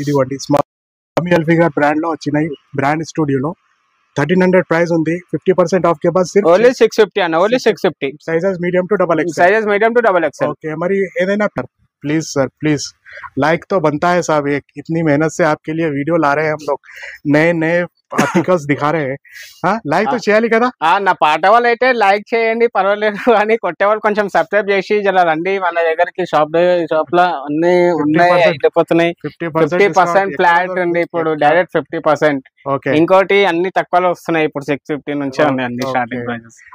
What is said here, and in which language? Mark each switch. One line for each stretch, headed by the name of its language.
Telugu: ఇది ఒకటి small tummy Hilfiger brand లో వచ్చినాయి, బ్రాండ్ స్టూడియోలో 1300 ప్రైస్ ఉంది.
Hindi: 50% ఆఫ్ के बाद सिर्फ
Telugu: ఓన్లీ 650 అన్న, only 650. Sizes medium to double X, sizes medium to double XL.
Hindi: Okay
Telugu: మరి ఏదైనా
Hindi: प्लीज सर प्लीज लाइक तो बनता है साहब, एक इतनी मेहनत से आपके लिए वीडियो ला रहे हैं हम लोग, नए आर्टिकल्स दिखा रहे हैं. हाँ लाइक तो
Telugu: చేయాలి కదా. నా పాట వాళ్ళు అయితే లైక్ చేయండి పర్వాలేదు, కానీ కొట్టేవాళ్ళు కొంచెం సబ్స్క్రైబ్ చేసి జర రండి మన దగ్గరికి. షాప్ లో అన్ని ఉన్నాయి, అయిపోతున్నాయి. 50% ఫ్లాట్ ఉంది ఇప్పుడు, డైరెక్ట్ 50%. ఓకే ఇంకోటి అన్ని తక్కువలో వస్తున్నాయి ఇప్పుడు, 650 నుంచే ఉన్నాయి అన్ని స్టార్టింగ్ ప్రైజెస్.